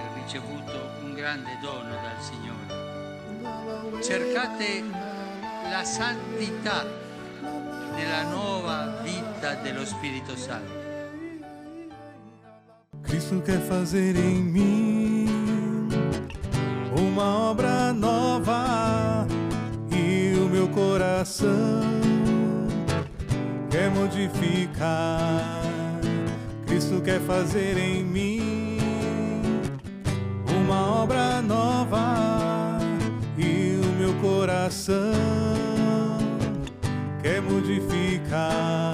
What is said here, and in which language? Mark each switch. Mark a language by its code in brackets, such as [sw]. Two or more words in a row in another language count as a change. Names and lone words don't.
[it] ricevuto un grande dono dal Signore. Cercate la santità nella nuova vita dello Spirito Santo. [pt] Cristo quer fazer em mim uma obra nova e o meu coração quer modificar. Cristo quer fazer em mim uma obra nova e o meu coração quer modificar.